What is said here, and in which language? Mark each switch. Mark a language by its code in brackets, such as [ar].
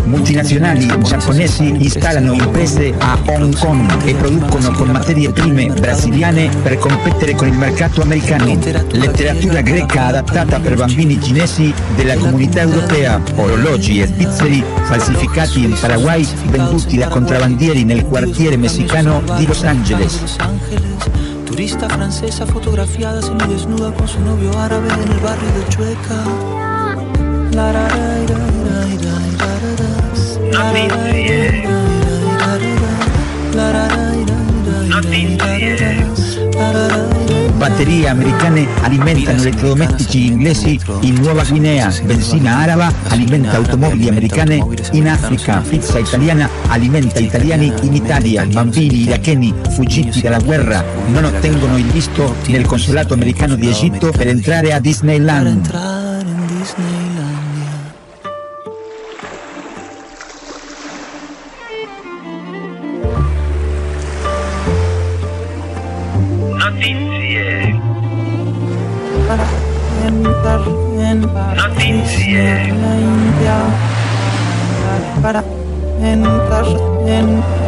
[it] Multinazionali giapponesi installano imprese a Hong Kong e producono con materie prime brasiliane per competere con il mercato americano. Letteratura greca adattata per bambini cinesi della comunità europea. Orologi e svizzeri falsificati in Paraguay venduti da contrabbandieri nel quartiere messicano di Los Angeles. [es] Turista francesa fotografiada semi desnuda con su novio árabe en el barrio de Chueca. La ra ra ra ra ra ra ra ra ra ra ra ra ra ra ra ra ra ra ra ra ra ra ra ra ra ra ra ra. [it] Batterie americane alimentano elettrodomestici inglesi in Nuova Guinea. Benzina araba alimenta automobili americane in Africa. Pizza italiana alimenta italiani in Italia. Bambini iracheni fuggiti dalla guerra non ottengono il visto nel consolato americano di Egitto per entrare a Disneyland. [es] Para entrar en la India, para entrar en...